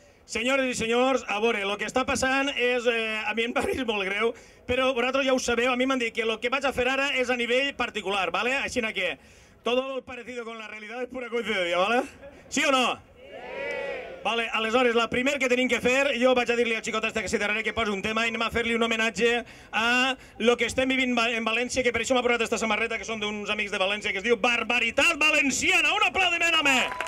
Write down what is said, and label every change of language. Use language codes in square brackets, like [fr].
[ca] Senyores i senyors, a veure, el que està passant és... A mi em pareix molt greu, però vosaltres ja ho sabeu, a mi m'han dit que el que vaig a fer ara és a nivell particular, ¿vale? Així que [es] todo el parecido con la realidad es pura coincidencia, ¿vale? ¿Sí o no? [ca] Vale, aleshores, la primer que tenim que fer, jo vaig a dir-li al xicot este que s'hi darrere que posi un tema i anem a fer-li un homenatge a lo que estem vivint en València, que per això m'ha posat aquesta samarreta, que són d'uns amics de València, que es diu Barbaritat Valenciana. Un aplaudiment, home!